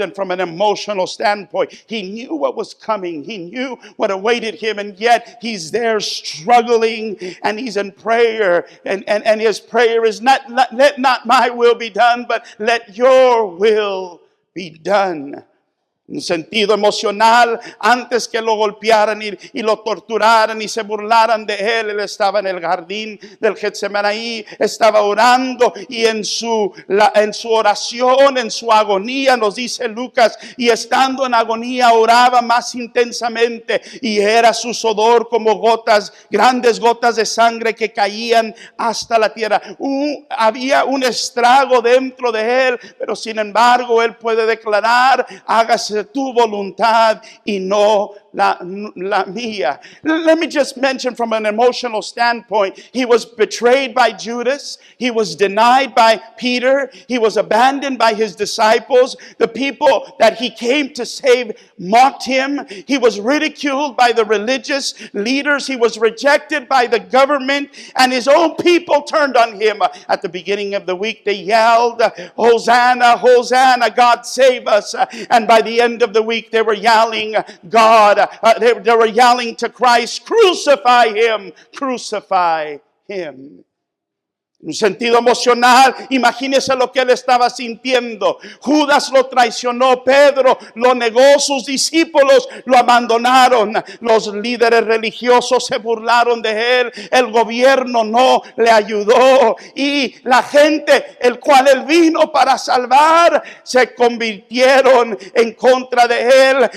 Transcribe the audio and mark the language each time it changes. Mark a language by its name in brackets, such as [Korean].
[English] And from an emotional standpoint, he knew what was coming. He knew what awaited him, and yet he's there struggling, and he's in prayer, and his prayer is let not my will be done, but let your will be done. [Spanish] un sentido emocional, antes que lo golpearan y lo torturaran y se burlaran de él estaba en el jardín del Getsemaní, estaba orando y en su oración, en su agonía, nos dice Lucas, y estando en agonía oraba más intensamente y era su sudor como gotas, grandes gotas de sangre que caían hasta la tierra. Había un estrago dentro de él, pero sin embargo él puede declarar: hágase tu voluntad y no la mía. [English] Let me just mention from an emotional standpoint, he was betrayed by Judas, he was denied by Peter, he was abandoned by his disciples. The people that he came to save mocked him. He was ridiculed by the religious leaders. He was rejected by the government, and his own people turned on him. At the beginning of the week they yelled, Hosanna, Hosanna, God save us. And by the end of the week they were yelling, they were yelling to Christ, crucify him, crucify him. [Spanish] En un sentido emocional, imagínese lo que él estaba sintiendo. Judas lo traicionó, Pedro lo negó, sus discípulos lo abandonaron, los líderes religiosos se burlaron de él, el gobierno no le ayudó y la gente, el cual él vino para salvar, se convirtieron en contra de él.